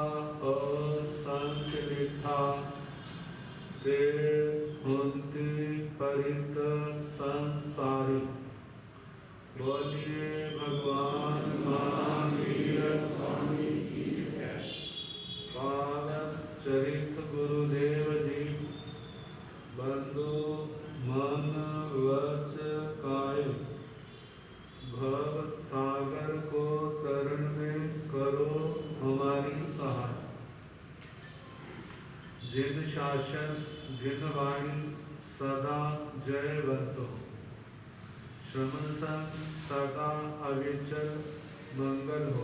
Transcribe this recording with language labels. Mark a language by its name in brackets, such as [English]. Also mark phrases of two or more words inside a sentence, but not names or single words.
[Prakrit languages] असंचलिता, ते होन्ति परित संसारी। [Hindi] बोलिए भगवान महावीर स्वामी की जय। पावन चरित गुरुदेव जी, बंधु मन वच काय, भव सागर को तरण में करो हमारी सहाय। जिन शासन जिन वाणी सदा जयवंत हो, श्रमण संग सदा अविचल मंगल हो।